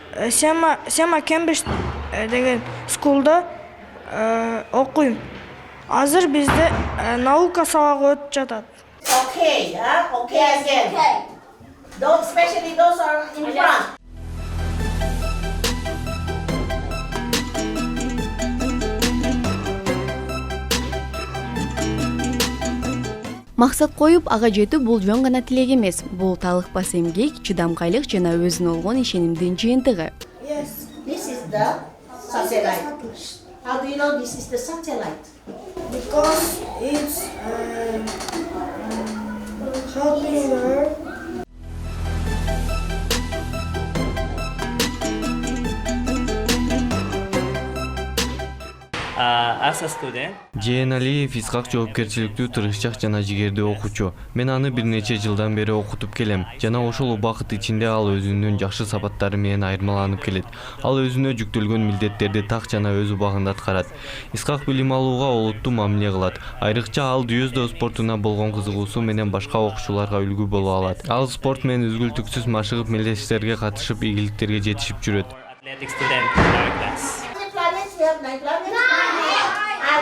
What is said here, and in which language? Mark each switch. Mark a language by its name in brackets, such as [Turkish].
[Kyrgyz] Сема Кембридж деген скулда окуйм. Азыр бизде наука сабагы өтүп жатат. [English] Okay, yeah? Okay again. Okay. Don't, especially those are in front. [Kyrgyz] Максат коюп, ага жетүү бул жөн гана тилек эмес. Бул талыкпас эмгек, чыдамкайлык жана өзүнө болгон ишенимдин жыйынтыгы. [English] Yes, this is the satellite. How do you know this is the satellite? Because it's helping her. As a student, [Kyrgyz] Жаналиев Исхак жоопкерчиликтүү, тырышчак жана жигердүү окуучу. Мен аны бир нече жылдан бери окутуп келем. Жана ошол убакыт ичинде ал өзүнүн жакшы сапаттары менен айырмаланып келет. Ал өзүнө жүктөлгөн милдеттерди так жана өз убагында аткарат. Исхак билим алууга олуттуу мамиле кылат. Айрыкча ал дзюдо спортуна болгон кызыгуусу менен башка окуучуларга үлгү боло алат. Ал спорт менен үзгүлтүксүз машыгып, мелдештерге катышып, ийгиликтерге жетишип жүрөт. [English] athletic student like this. How many planets? We have 9 planets?